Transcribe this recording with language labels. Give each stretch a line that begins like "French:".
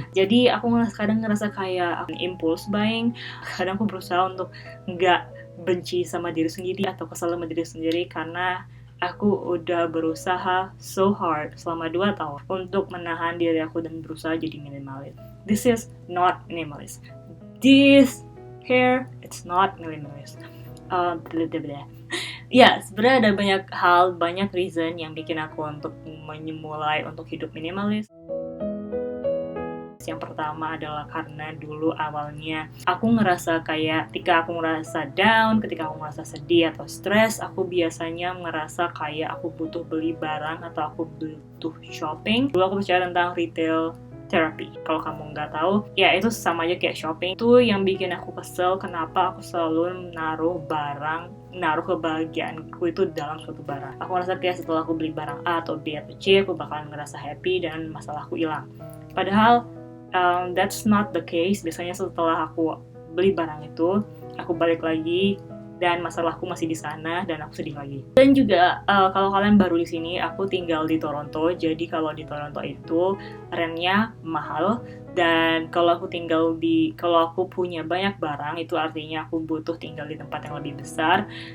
Indonesian: Jadi aku kadang ngerasa kayak impulse buying, kadang aku berusaha untuk nggak benci sama diri sendiri atau kesal sama diri sendiri karena aku udah berusaha
English: so hard
Indonesian: selama 2 tahun untuk menahan diri aku dan berusaha jadi minimalis.
English: This is not minimalist. This here, it's not minimalist.
Indonesian: Ya, sebenarnya ada banyak hal, banyak reason yang bikin aku untuk memulai untuk hidup minimalis. Yang pertama adalah karena dulu awalnya aku ngerasa kayak ketika aku ngerasa down, ketika aku ngerasa sedih atau stres, aku biasanya ngerasa kayak aku butuh beli barang atau aku butuh shopping. Dulu aku percaya tentang retail therapy. Kalau kamu nggak tahu, ya itu sama aja kayak shopping. Itu yang bikin aku kesel kenapa aku selalu naruh kebahagiaanku itu dalam suatu barang. Aku ngerasa kayak setelah aku beli barang A atau B atau C, aku bakalan ngerasa happy dan masalahku hilang. Padahal
English: that's not the case.
Indonesian: Biasanya setelah aku beli barang itu, aku balik lagi dan masalahku masih di sana dan aku sedih lagi. Dan juga kalau kalian baru di sini, aku tinggal di Toronto. Jadi kalau di Toronto itu rentnya mahal dan kalau aku punya banyak barang itu artinya aku butuh tinggal di tempat yang lebih besar.